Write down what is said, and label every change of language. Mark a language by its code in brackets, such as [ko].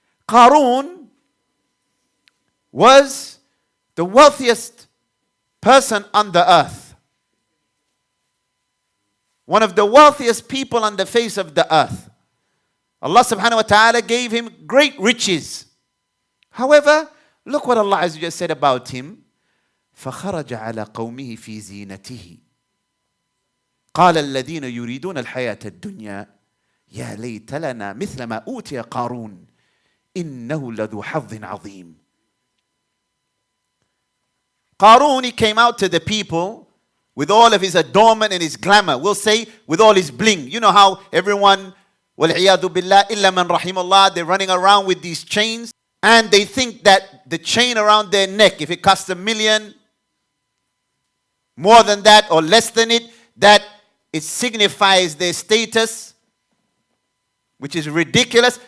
[en] Qarun was the wealthiest person on the earth. One of the wealthiest people on the face of the earth. Allah subhanahu wa ta'ala gave him great riches. However, look what Allah Azza wa Jalla said about him. [ar] فخرج على قومه في زينته قال الذين يريدون الحياة الدنيا يا ليت لنا مثل ما أوتي قارون إنه لذو حظ عظيم. [en] Qarun, he came out to the people with all of his adornment and his glamour. We'll say with all his bling. You know how everyone, [ar] وَالْعِيَاذُ بِاللَّهِ إِلَّا مَنْ رَحِمَ اللَّهِ, [en] they're running around with these chains. And they think that the chain around their neck, if it costs $1 million, more than that or less than it, that it signifies their status, which is ridiculous.